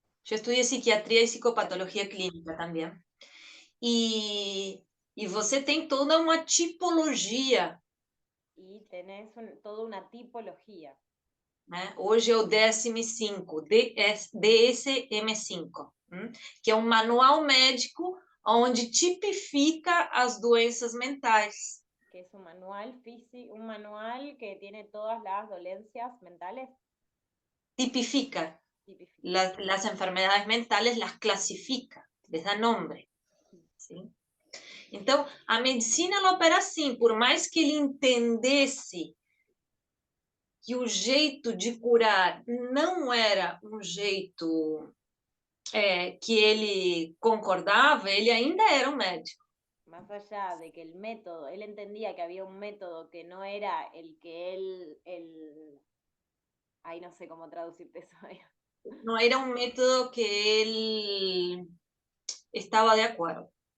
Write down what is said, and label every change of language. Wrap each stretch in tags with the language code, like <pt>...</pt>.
<pt>Eu estudei psiquiatria e psicopatologia clínica também. E você tem toda uma tipologia.</pt> <es>Y tenés toda una tipología.</es> <pt>Né? Hoje é o DSM-5, DSM-5. que é um manual médico onde tipifica as doenças mentais.</pt> <es>Que es un manual físico, un manual que tiene todas las dolencias mentales.</es> <pt>Tipifica.</pt> <es>Tipifica. Las enfermedades mentales las classifica, les dá nombre.</es> <pt>Sim? Então, a medicina ela opera assim, por mais que ele entendesse que o jeito de curar não era um jeito que ele concordava, ele ainda era um médico.</pt> <es>Más allá de que el método, él entendía que había un método que no era el que ay, no sé cómo traducirte eso.</es> <pt>Não era um método que ele estava de acordo.</pt>